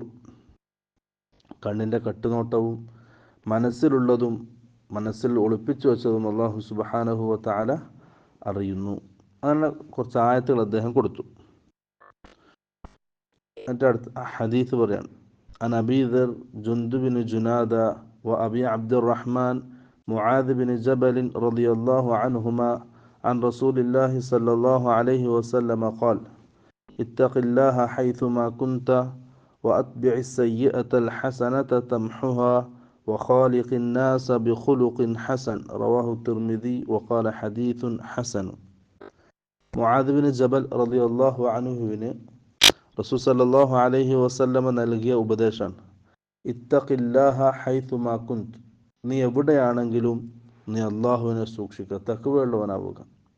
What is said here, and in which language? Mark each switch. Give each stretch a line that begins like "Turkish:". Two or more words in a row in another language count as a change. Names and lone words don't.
Malayalam: കണ്ണിൻ്റെ കട്ടുനോട്ടവും മനസ്സിലുള്ളതും മനസ്സിൽ ഒളിപ്പിച്ചു വെച്ചതും
Arabic: الله سبحانه وتعالى
Malayalam: അറിയുന്നു. അങ്ങനെ കുറച്ച് ആയത്തുകൾ അദ്ദേഹം കൊടുത്തു. എന്നിട്ട് അടുത്ത ഹദീസ് പറയാണ്,
Arabic: عن أبي ذر جندب بن جنادة وأبي عبد الرحمن معاذ بن جبل رضي الله عنهما عن رسول الله صلى الله عليه وسلم قال اتق الله حيثما كنت وأتبع السيئة الحسنة تمحها وخالق الناس بخلق حسن. رواه الترمذي وقال حديث حسن.
Malayalam: മുആദ് ബിൻ ജബൽ
Arabic: رضي الله عنه
Malayalam: റസൂൽ
Arabic: صلى الله عليه وسلم
Malayalam: നൽകിയ ഉപദേശമാണ്,
Arabic: اتق الله حيثما كنت.
Malayalam: നീ എവിടെയാണെങ്കിലും നീ അള്ളാഹുവിനെ സൂക്ഷിക്കുക, തഖ്വയുള്ളവനാവുക.